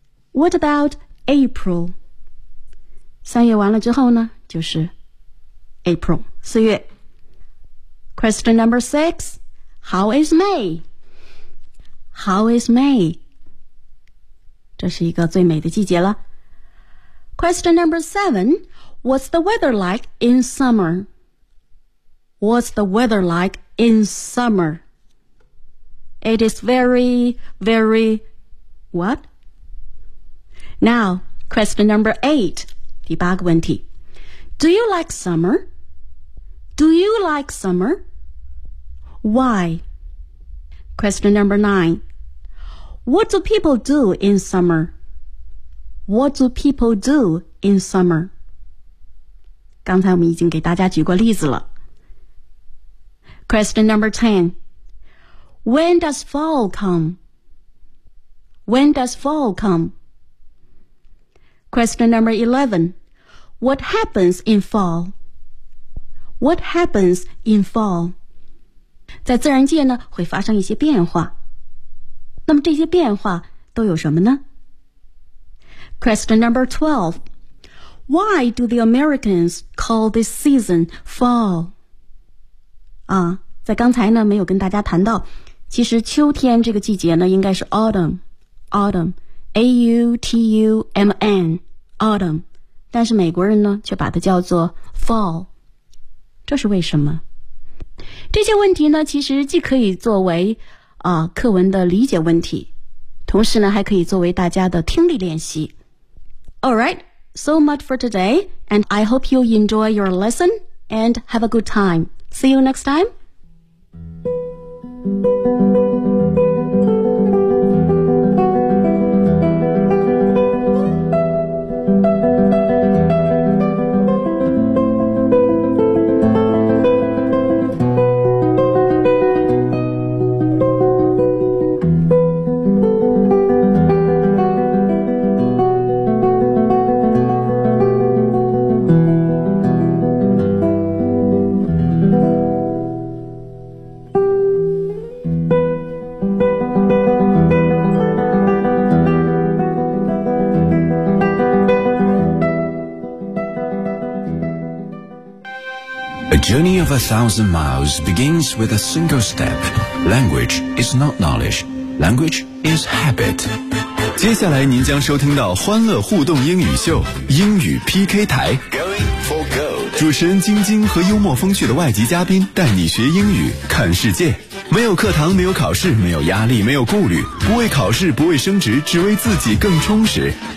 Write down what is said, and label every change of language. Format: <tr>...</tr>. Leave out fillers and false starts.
<en>What about April?</en> <zh>三月完了之后呢，就是 April, 四月。</zh> <en>Question number six, How is May? How is May?</en> <zh>这是一个最美的季节了。</zh> <en>Question number seven, What's the weather like in summer? What's the weather like in summer? It is very, very, what? Now, question number eight,</en> <zh>第八个问题。</zh> <en>Do you like summer? Do you like summer? Why? Question number nine. What do people do in summer? What do people do in summer?</en> <zh>刚才我们已经给大家举过例子了。</zh> <en>Question number 10. When does fall come? When does fall come? Question number 11. What happens in fall? What happens in fall?</en> <zh>在自然界呢，会发生一些变化。那么这些变化都有什么呢？</zh> <en>Question number 12. Why do the Americans call this season fall?</en> <zh>啊在刚才呢没有跟大家谈到，其实秋天这个季节呢应该是 autumn, A-U-T-U-M-N, autumn， 但是美国人呢却把它叫做 fall， 这是为什么？这些问题呢其实既可以作为课文的理解问题，同时呢还可以作为大家的听力练习。 Alright,</zh> <en>So much for today, and I hope you enjoy your lesson and have a good time. See you next time. Journey of 1,000 miles begins with a single step. Language is not knowledge. Language is habit.</en> <zh>接下来您将收听到欢乐互动英语秀英语 PK 台。</zh> <en>Going for gold.</en> <zh>主持人晶晶和幽默风趣的外籍嘉宾带你学英语看世界。没有课堂，没有考试，没有压力，没有顾虑，不为考试，不为升职，只为自己更充实。</zh>